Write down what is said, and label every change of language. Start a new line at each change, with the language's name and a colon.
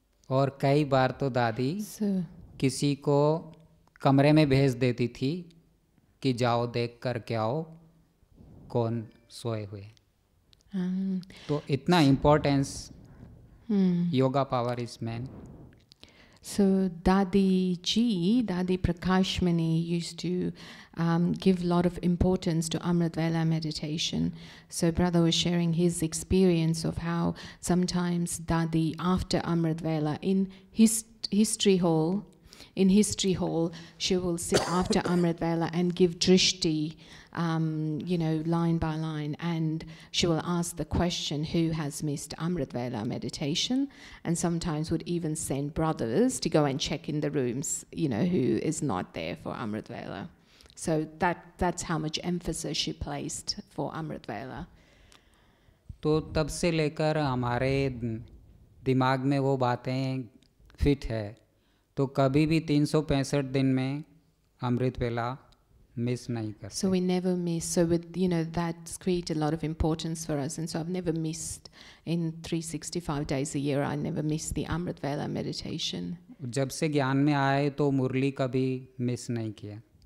Hindi: और कई बार तो दादी किसी को कमरे में भेज देती थी कि जाओ देख कर के आओ कौन सोए हुए। तो इतना
English: Importance yoga power is man. So Dadi Prakashmani used to give a lot of importance to Amrit Vela meditation. So brother was sharing his experience of how sometimes Dadi, after Amrit Vela, in history hall, she will sit after Amrit Vela and give drishti, line by line, and she will ask the question, who has missed Amrit Vela meditation? And sometimes would even send brothers to go and check in the rooms, who is not there for Amrit Vela. So that's how much emphasis she placed for Amrit Vela.
Hindi: तो तब से लेकर हमारे दिमाग में वो बातें fit है, तो कभी भी 365 दिन में अमृत वेला मिस नहीं करते।
English: So we never miss. So with that's created a lot of importance for us, and so I've never missed in 365 days a year. I never missed the Amrit Vela meditation.
Hindi: जब से ज्ञान में आए तो मुरली कभी miss नहीं किया।